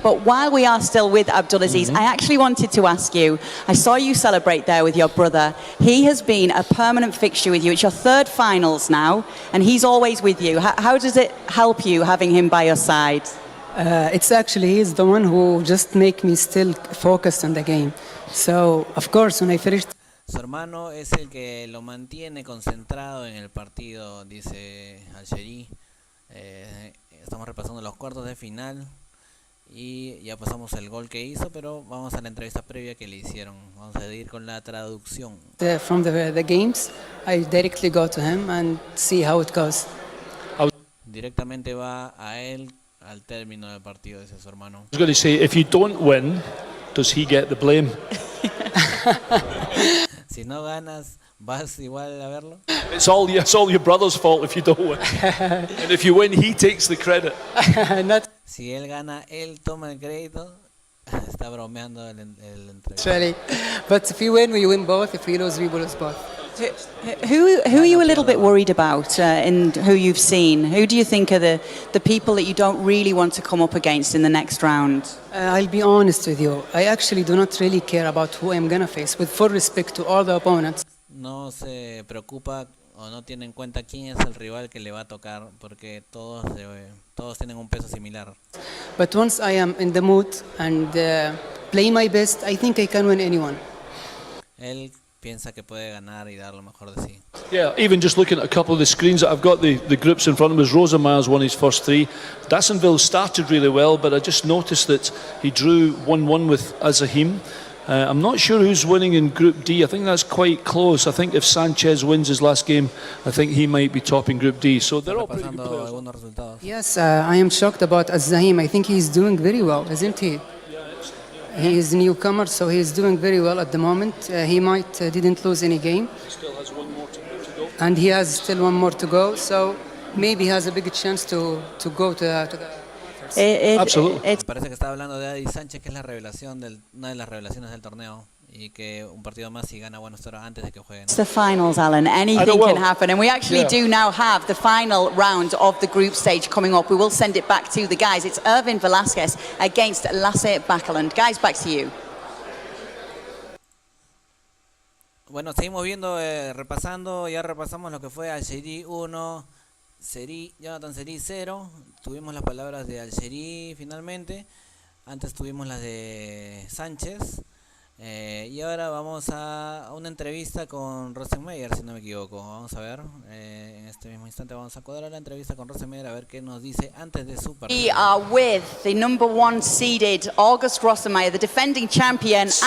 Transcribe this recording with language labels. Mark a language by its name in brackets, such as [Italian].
[English] But while we are still with Abdulaziz, I actually wanted to ask you, I saw you celebrate there with your brother. He has been a permanent fixture with you. It's your third finals now, and he's always with you. How does it help you having him by your side? It's actually he's the one who just make me still focused on the game. So, of course, when I finished... [Spanish] Su hermano es el que lo mantiene concentrado en el partido, dice Al-Sheri. Estamos repasando los cuartos de final y ya pasamos el gol que hizo, pero vamos a la entrevista previa que le hicieron. Vamos a ir con la traducción. [English] From the games, I directly go to him and see how it goes. [Spanish] Directamente va a él al término del partido, dice su hermano. [English] I was going to say, if you don't win, does he get the blame? [Spanish] Si no ganas, ¿vas igual a verlo? [English] It's all your brother's fault if you don't win. And if you win, he takes the credit. Not [Spanish] Si él gana, él toma el crédito. Está bromeando el entrevista. [English] really. But if we win, we win both. If we lose, we lose both. Who are you a little bit worried about in who you've seen? Who do you think are the people that you don't really want to come up against in the next round? I'll be honest with you. I actually do not really care about who I'm gonna face. With full respect to all the opponents. No se preocupa o no tiene en cuenta quién es el rival que le va a tocar, porque todos tienen un peso similar. But once I am in the mood and play my best, I think I can win anyone. Él piensa que puede ganar y dar lo mejor de sí. Yeah, even just looking at a couple of the screens that I've got, the groups in front of him, Rosemeyer's won his first three. Dassonville started really well, but I just noticed that he drew 1-1 with Azahim. I'm not sure who's winning in Group D. I think that's quite close. I think if Sanchez wins his last game, I think he might be topping Group D. So they're all pretty good [Spanish] Repasando [English] players. [Spanish] algunos resultados. [English] Yes, I am shocked about Azahim. I think he's doing very well, isn't he? He is a newcomer, so he is doing very well at the moment. He might didn't lose any game. He still has one more to go. And he has still one more to go, so maybe he has a big chance to go to the Absolutely. [Spanish] Me parece que está hablando de Adi Sánchez, que es la revelación una de las revelaciones del torneo, y que un partido más si gana Buenos Aires antes de que jueguen. [English] It's the finals, Alan. Anything can happen. And we actually do now have the final round of the group stage coming up. We will send it back to the guys. It's Irvin Velasquez against Lasse Backeland. Guys, back to you. [Spanish] Bueno, seguimos viendo, repasando. Ya repasamos lo que fue Al-Sheri 1, Jonathan Seri 0. Tuvimos las palabras de Al-Sheri finalmente. Antes tuvimos las de Sánchez. Y ahora vamos a una entrevista con Rosenmeyer, si no me equivoco. Vamos a ver, en este mismo instante vamos a cuadrar la entrevista con Rosenmeyer a ver qué nos dice antes de su [English] We [Spanish] partido. [English] are with the number 1 seeded August Rosenmeyer, the defending champion.